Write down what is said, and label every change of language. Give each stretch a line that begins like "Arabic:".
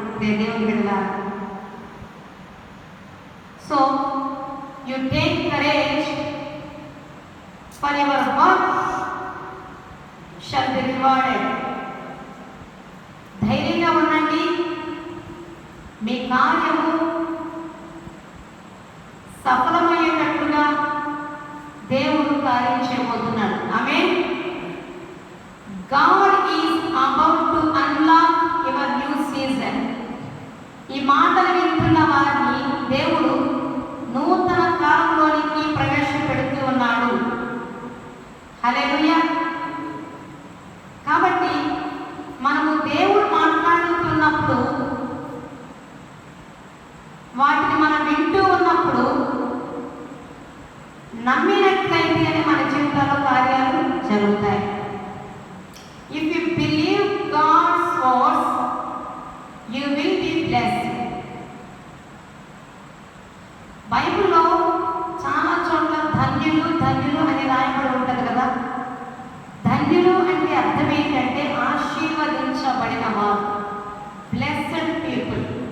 Telugu: దేవుని బిడ్డలారా,
English: So you take courage for your work shall be rewarded.
Telugu: ధైర్యంగా ఉండండి, మీ కార్యము సఫలమయ్యేటట్లుగా దేవుడు కార్యం చేయబోతున్నాడు. ఆమేన్.
English: God is about to unlock your new season.
Telugu: ఈ మాటలు వింటున్న వారిని దేవుడు నూతన కాలంలోనికి ప్రవేశపెడుతూ ఉన్నాడు. హల్లెలూయా. కాబట్టి మనము దేవుడు మాట్లాడుతున్నప్పుడు, వాటిని మనం వింటూ ఉన్నప్పుడు నమ్మినట్లయితే మన జీవితంలో కార్యాలు జరుగుతాయి.
English: If you believe God's words, you will be blessed.
Telugu: బైబిల్లో చాలా చోట్ల ధన్యులు ధన్యులు అని రాయబడి ఉంటుంది కదా. ధన్యులు అంటే అర్థం ఏంటంటే ఆశీర్వదించబడిన వారు, బ్లెస్డ్ పీపుల్.